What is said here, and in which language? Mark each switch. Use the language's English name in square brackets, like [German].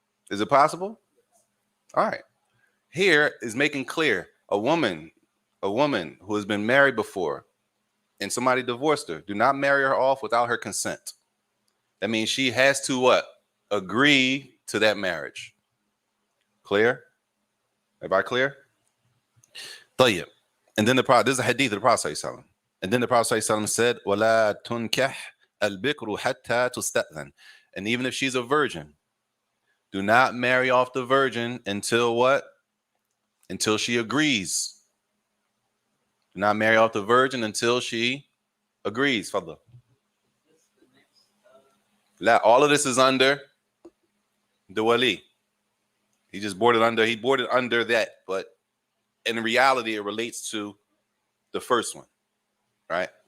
[English] Is it possible? All right. Here is making clear a woman who has been married before and somebody divorced her, do not marry her off without her consent. That means she has to what? Agree to that marriage. Clear? Everybody clear? طيب. And then this is a hadith of the Prophet ﷺ. And then the Prophet ﷺ said, [Arabic] وَلَا تُنْكَحْ الْبِكْرُ حَتَّى تُسْتَأْذَنْ. [English] And even if she's a virgin, do not marry off the virgin until what? Until she agrees. Do not marry off the virgin until she agrees. Fadla. All of this is under the wali. He boarded under that, but in reality, it relates to the first one, right?